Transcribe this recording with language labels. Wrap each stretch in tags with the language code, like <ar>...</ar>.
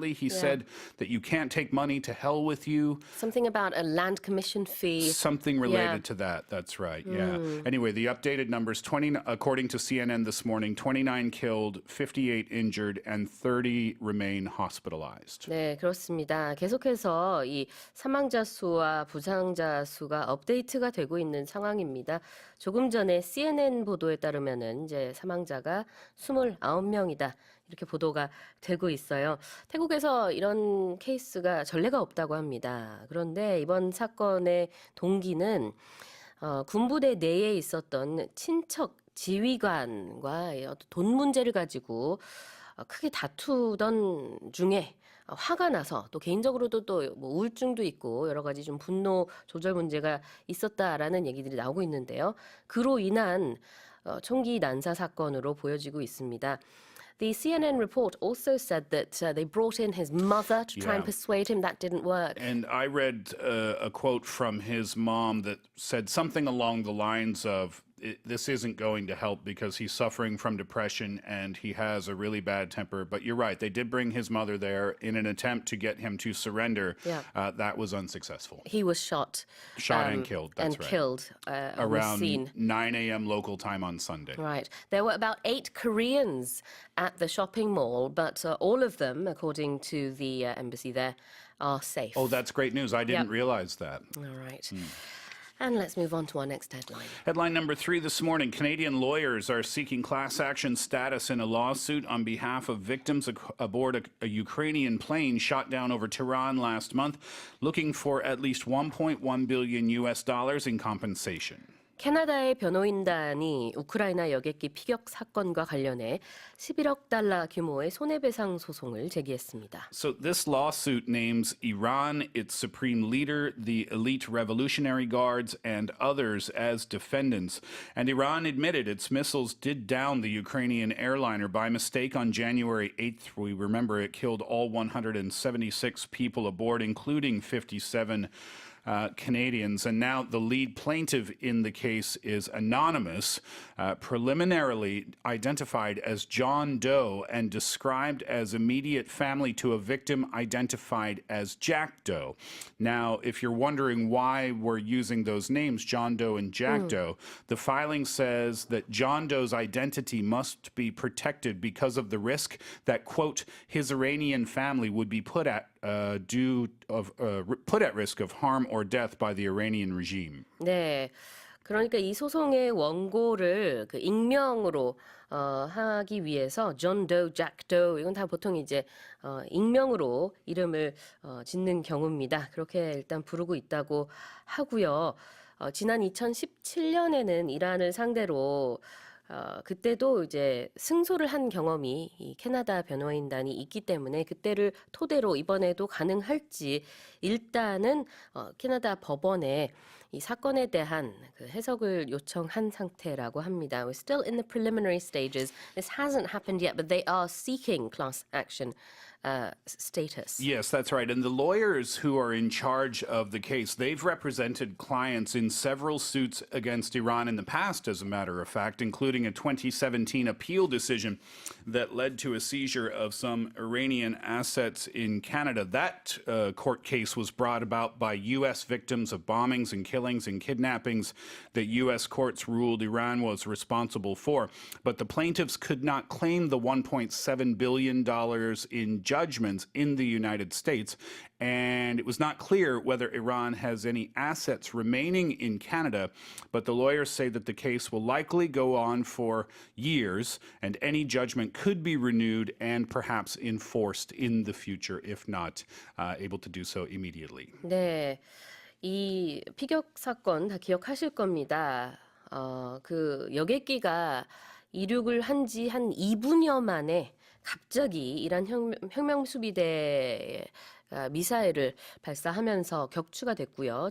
<en>He said that you can't take money, to hell with you. Something about a land commission fee. Something related to that. That's right. Yeah. Anyway, the updated numbers, according to CNN this morning, 29 killed, 58 injured, and 30 remain hospitalized.</en> <ko>네, 그렇습니다. 계속해서 이 사망자 수와 부상자 수가 업데이트가 되고 있는 상황입니다. 조금 전에 CNN 보도에 따르면은 이제 사망자가 29명이다. 이렇게 보도가 되고 있어요. 태국에서 이런 케이스가 전례가 없다고 합니다. 그런데 이번 사건의 동기는 군부대 내에 있었던 친척 지휘관과 돈 문제를 가지고 크게 다투던 중에 화가 나서 또 개인적으로도 또 뭐 우울증도 있고 여러 가지 좀 분노 조절 문제가 있었다라는 얘기들이 나오고 있는데요. 그로 인한 총기 난사 사건으로 보여지고 있습니다.</ko> <en>The CNN report also said that they brought in his mother to try and persuade him. That didn't work. And I read a quote from his mom that said something along the lines of, this isn't going to help because he's suffering from depression and he has a really bad temper. But you're right, they did bring his mother there in an attempt to get him to surrender. Yeah. That was unsuccessful. He was shot. And killed, that's right. Killed Around scene. 9 a.m. local time on Sunday. Right. There were about 8 Koreans at the shopping mall, but all of them, according to the embassy there, are safe. Oh, that's great news. I didn't realize that. All right. And let's move on to our next headline. Headline number 3 this morning. Canadian lawyers are seeking class action status in a lawsuit on behalf of victims aboard a Ukrainian plane shot down over Tehran last month, looking for at least $1.1 billion in compensation.</en> <ko>캐나다의 변호인단이 우크라이나 여객기 피격 사건과 관련해 11억 달러 규모의 손해배상 소송을 제기했습니다.</ko> <en>So this lawsuit names Iran, its supreme leader, the elite Revolutionary Guards, and others as defendants. And Iran admitted its missiles did down the Ukrainian airliner by mistake on January 8th. We remember it killed all 176 people aboard, including 57 Canadians. And now the lead plaintiff in the case is anonymous, preliminarily identified as John Doe and described as immediate family to a victim identified as Jack Doe. Now, if you're wondering why we're using those names, John Doe and Jack Doe, the filing says that John Doe's identity must be protected because of the risk that, quote, his Iranian family would be put at risk of harm or death by the Iranian regime.</en> <ko>네. 그러니까 이 소송의 원고를 그 익명으로 하기 위해서 존 도, 잭 도 이건 다 보통 이제 익명으로 이름을 짓는 경우입니다. 그렇게 일단 부르고 있다고 하고요. 지난 2017년에는 이란을 상대로 그때도 이제 승소를 한 경험이 이 캐나다 변호인단이 있기 때문에 그때를 토대로 이번에도 가능할지 일단은 캐나다 법원에 이 사건에 대한 그 해석을 요청한 상태라고 합니다.</ko> <en>We're still in the preliminary stages. This hasn't happened yet, but they are seeking class action status. Yes, that's right. And the lawyers who are in charge of the case, they've represented clients in several suits against Iran in the past, as a matter of fact, including a 2017 appeal decision that led to a seizure of some Iranian assets in Canada. That court case was brought about by U.S. victims of bombings and killings and kidnappings that U.S. courts ruled Iran was responsible for. But the plaintiffs could not claim the $1.7 billion in judgments in the United States, and it was not clear whether Iran has any assets remaining in Canada, but the lawyers say that the case will likely go on for years, and any judgment could be renewed and perhaps enforced in the future, if not able to do so immediately.</en> <ko>네, 이 피격 사건 다 기억하실 겁니다. 그 여객기가 이륙을 한 지 한 2분여 만에 갑자기 이란 혁명 수비대에 미사일을 발사하면서 격추가 됐고요.</ko>